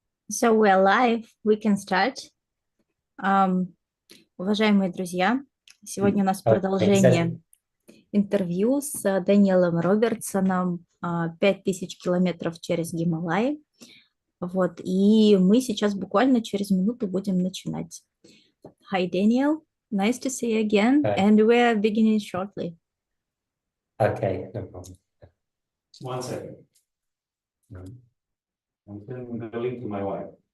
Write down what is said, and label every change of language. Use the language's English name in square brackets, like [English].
[English] So we're live, we can start. [Russian] Уважаемые друзья, сегодня у нас продолжение интервью с Дэниелом Робинсоном «Пять тысяч километров через Гималаи». Вот, и мы сейчас буквально через минуту будем начинать. [English] Hi, Daniel. Nice to see you again. Hi. And we're beginning shortly. Okay, no problem. 1 second. I'm sending the link to my wife.